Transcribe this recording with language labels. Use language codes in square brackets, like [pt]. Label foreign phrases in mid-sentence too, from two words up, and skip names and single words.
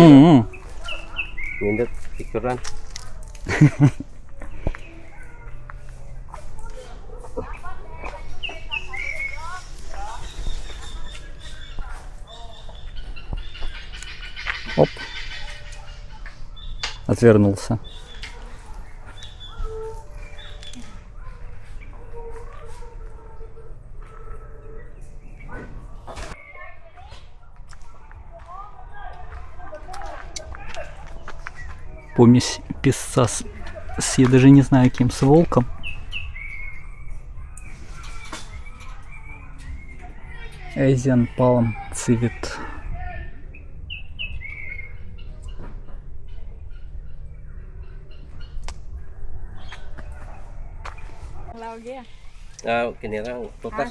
[ceb] Nindot picturean. Оп. [ru] Отвернулся. Помесь песца я даже не знаю кем, с волком. [en] Asian Palm Civet. [ceb] Ah, kinira tutas.